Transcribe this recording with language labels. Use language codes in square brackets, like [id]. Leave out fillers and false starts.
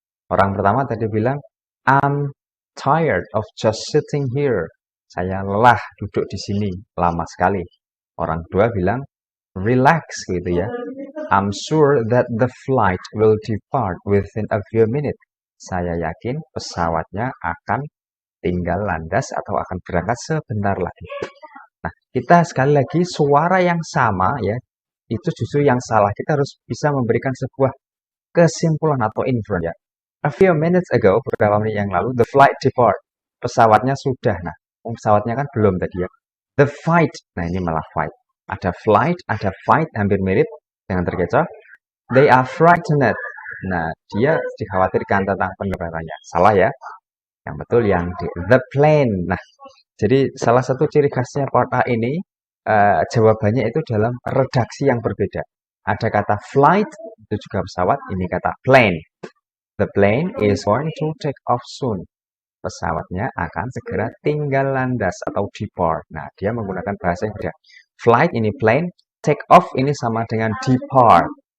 [id] Orang pertama tadi bilang, [en] I'm tired of just sitting here. [id] Saya lelah duduk di sini lama sekali. Orang kedua bilang, relax gitu ya. [en] I'm sure that the flight will depart within a few minutes. [id] Saya yakin pesawatnya akan tinggal landas atau akan berangkat sebentar lagi. Nah, kita sekali lagi suara yang sama ya, itu justru yang salah. Kita harus bisa memberikan sebuah kesimpulan atau inference ya. [en] A few minutes ago, [id] beberapa menit yang lalu, [en] the flight depart. [id] Pesawatnya sudah. Nah, pesawatnya kan belum tadi ya. The fight. Nah, ini malah fight. Ada flight, ada fight, hampir mirip. Jangan terkecoh. [en] They are frightened. [id] Nah, dia dikhawatirkan tentang penerbangannya. Salah ya. Yang betul yang D. The plane. Nah, jadi salah satu ciri khasnya part A ini, jawabannya itu dalam redaksi yang berbeda. Ada kata flight, itu juga pesawat. Ini kata plane. [en] The plane is going to take off soon. [id] Pesawatnya akan segera tinggal landas atau depart. Nah, dia menggunakan bahasa yang beda. Flight ini plane, take off ini sama dengan depart.